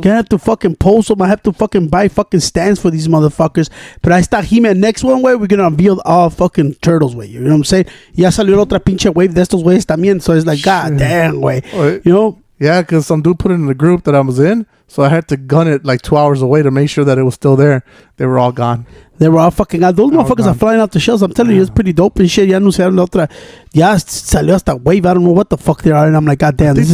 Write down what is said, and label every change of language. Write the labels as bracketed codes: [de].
[en] Gonna have to fucking pose them. I have to fucking buy fucking stands for these motherfuckers. But I start He-Man next one way, we're gonna unveil all fucking Turtles way. You know what I'm saying? [es] Ya salió otra pinche wave de estos ways también. [en] So it's like, god damn, way. You know? Yeah, because some dude put it in the group that I was in. So I had to gun it like 2 hours away to make sure that it was still there. They were all gone. They were all fucking gone. Those motherfuckers are flying out the shells. I'm telling you, it's pretty dope and shit. [es] Ya anunciaron la otra. Ya salió hasta wave. [en] I don't know what the fuck they are. And I'm like, god damn.